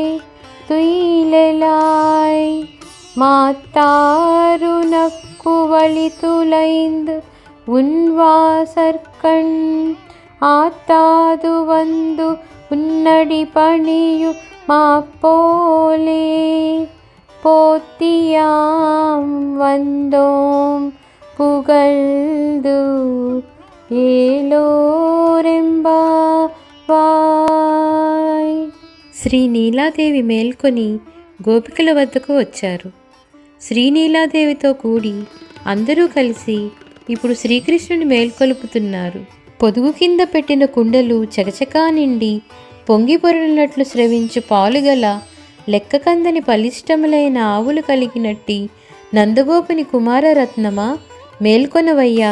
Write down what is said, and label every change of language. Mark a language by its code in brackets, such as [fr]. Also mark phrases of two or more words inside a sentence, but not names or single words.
[ta] துயிலாய் மாத்தாருனக்கு வழி துளைந்து உன்வாசற்கண் ஆத்தாது வந்து உன்னடி பணியு மாப்போலே போத்தியாம் வந்தோம் புகழ்ந்து ఏలోరెంబావాయ్. [te] శ్రీనీలాదేవి మేల్కొని గోపికల వద్దకు వచ్చారు. శ్రీనీలాదేవితో కూడి అందరూ కలిసి ఇప్పుడు శ్రీకృష్ణుని మేల్కొలుపుతున్నారు. పొదుగు కింద పెట్టిన కుండలు చకచకా నిండి పొంగి పొరలినట్లు స్రవించు పాలుగల లెక్కకందని బలిష్టములైన ఆవులు కలిగినట్టి నందగోపుని కుమారరత్నమా మేల్కొనవయ్యా.